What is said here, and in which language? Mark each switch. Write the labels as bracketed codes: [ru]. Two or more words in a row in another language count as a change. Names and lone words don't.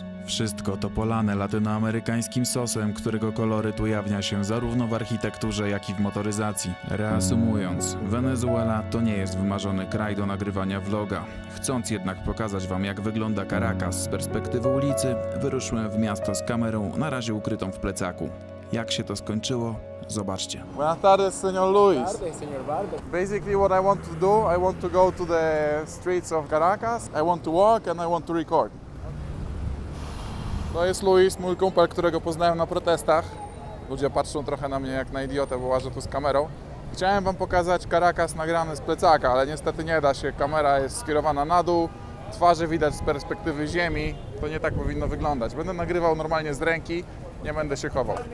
[pl] Wszystko to polane latynoamerykańskim sosem, którego koloryt ujawnia się zarówno w architekturze, jak i w motoryzacji. Reasumując, Wenezuela to nie jest wymarzony kraj do nagrywania vloga. Chcąc jednak pokazać wam, jak wygląda Caracas z perspektywy ulicy, wyruszyłem w miasto z kamerą, na razie ukrytą w plecaku. Jak się to skończyło? Zobaczcie. [es] Buenas tardes, señor Luis. Buenas tardes, señor Bardo. [en] Basically what I want to do, I want to go to the streets of Caracas, I want to walk and I want to record. [pl] To jest Luis, mój kumpel, którego poznałem na protestach. Ludzie patrzą trochę na mnie jak na idiotę, bo łażę tu z kamerą. Chciałem wam pokazać Caracas nagrany z plecaka, ale niestety nie da się. Kamera jest skierowana na dół, twarze widać z perspektywy ziemi. To nie tak powinno wyglądać. Będę nagrywał normalnie z ręki, nie będę się chował.